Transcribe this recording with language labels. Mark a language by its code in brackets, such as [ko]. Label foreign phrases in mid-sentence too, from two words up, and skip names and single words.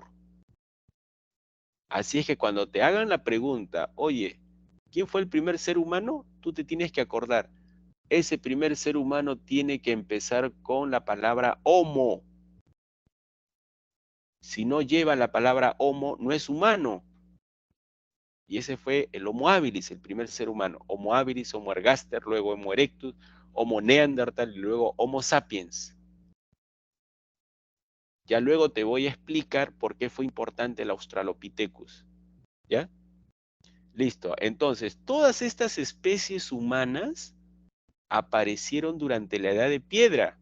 [es] Así es que cuando te hagan la pregunta, oye, ¿quién fue el primer ser humano? Tú te tienes que acordar. Ese primer ser humano tiene que empezar con la palabra homo. Si no lleva la palabra homo, no es humano. Y ese fue el Homo habilis, el primer ser humano. Homo habilis, Homo ergaster, luego Homo erectus, Homo neandertal y luego Homo sapiens. Ya luego te voy a explicar por qué fue importante el Australopithecus. ¿Ya? Listo. Entonces, todas estas especies humanas aparecieron durante la Edad de Piedra.